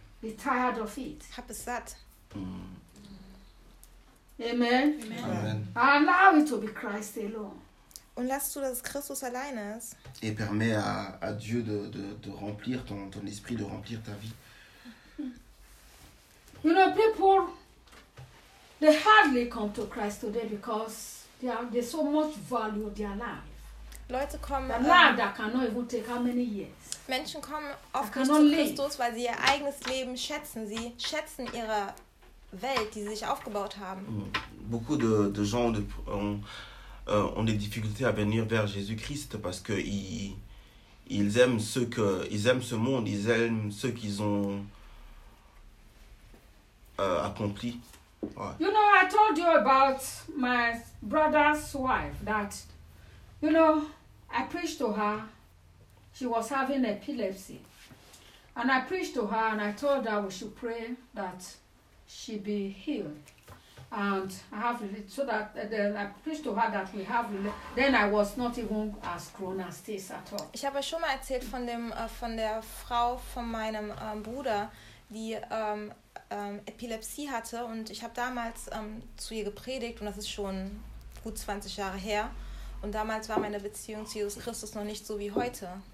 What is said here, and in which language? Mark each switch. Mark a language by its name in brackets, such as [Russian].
[English] Be tired of it. [German] Hab es satt. [English] Amen. Amen. Amen. Allow it to be Christ alone. [German] Und lass zu, dass Christus allein ist. [French] Et permet à Dieu de remplir ton esprit, de remplir ta vie. [English] You know, people, they hardly come to Christ today because they so much value their life. [German] Leute kommen. [English] The life that cannot even take how many years. [German] Menschen kommen oft nicht zu Christus, weil sie ihr eigenes Leben schätzen. Sie schätzen ihre Welt, die sie sich aufgebaut haben. [French] Beaucoup de gens ont des difficultés à venir vers Jésus-Christ parce que ils aiment ce monde, ils aiment ce qu'ils ont accompli. Ouais. [English] You know, I told you about my brother's wife that, you know, I preached to her. She was having epilepsy. And I preached to her and I told her we should pray that she be healed. And I have so that I preached to her that we have then I was not even as grown as this at all. [German] Ich habe schon mal erzählt von dem von der Frau von meinem Bruder, die Epilepsie hatte und ich habe damals zu ihr gepredigt und das ist schon gut 20 Jahre her. Und damals war meine Beziehung zu Jesus Christus noch nicht so wie heute.